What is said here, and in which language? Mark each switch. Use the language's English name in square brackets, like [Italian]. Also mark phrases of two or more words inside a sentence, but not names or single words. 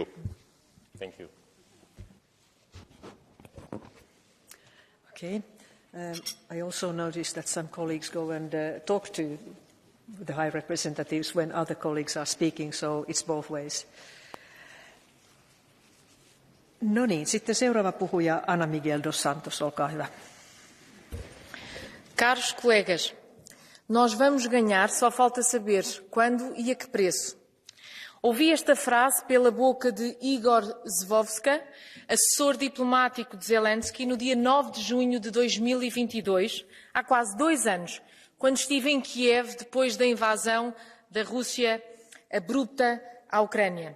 [English] Thank you. Okay. I also noticed that some colleagues go and talk to the High Representatives when other colleagues are speaking, so it's both ways. [Finnish] No niin, sitten seuraava puhuja Ana Miguel dos Santos, olkaa hyvä. [Portuguese] Caros colegas, nós vamos ganhar, só falta saber quando e a que preço. Ouvi esta frase pela boca de Igor Zhivovska, assessor diplomático de Zelensky, no dia 9 de junho de 2022, há quase 2 anos, quando estive em Kiev depois da invasão da Rússia abrupta à Ucrânia.